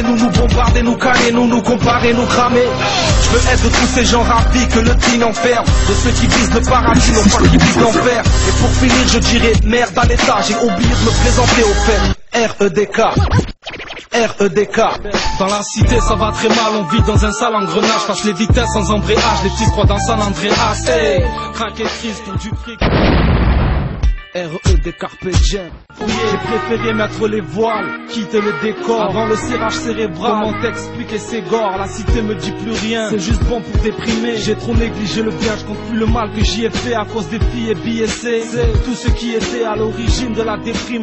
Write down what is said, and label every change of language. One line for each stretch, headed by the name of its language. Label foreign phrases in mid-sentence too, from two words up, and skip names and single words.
French: Nous bombarder, nous caler, nous comparer, nous cramer. Je veux être de tous ces gens ravis que le dîne enferme, de ceux qui visent le paradis, non pas qui visent l'enfer. Et pour finir je dirais merde à l'état, j'ai oublié de me présenter au fait. R-E-D-K, R-E-D-K. Dans la cité ça va très mal, on vit dans un sale engrenage. Passe les vitesses sans embrayage, les petits croient dans San Andreas. Hey, craque et crise pour du fric.
Latin: R.E.D. Carpe Diem.
French: J'ai préféré mettre les voiles, quitter le décor avant le serrage cérébral. Comment t'expliquer ces gores, la cité me dit plus rien, c'est juste bon pour déprimer. J'ai trop négligé le bien, je compte plus le mal que j'y ai fait à cause des filles et billets. C'est tout ce qui était à l'origine de la déprime.